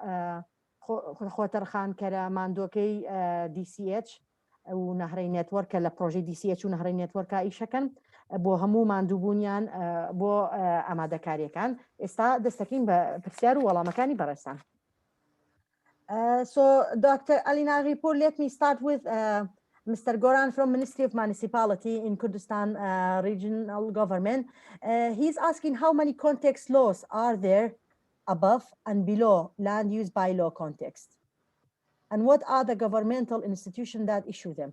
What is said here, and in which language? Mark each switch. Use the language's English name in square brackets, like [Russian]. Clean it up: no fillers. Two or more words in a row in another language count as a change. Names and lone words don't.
[Central Kurdish] خۆتەرخانکەرە ماندۆکەی DCH و نەهرەی نێتوەرکە لە پرۆژەی DCH و نەهرەی نێتوەرکە ئیشەکەن بۆ هەموو ماندووبوونیان بۆ ئامادەکاریەکان ئێستا دەستەکەین بە پرسیار و وەڵامەکانی بەڕێستان. [English] So, Dr. Alinaghi, let me start with Mr. Goran from Ministry of Municipality in Kurdistan Regional Government. He's asking how many context laws are there above and below land use bylaw context? And what are the governmental institutions that issue them?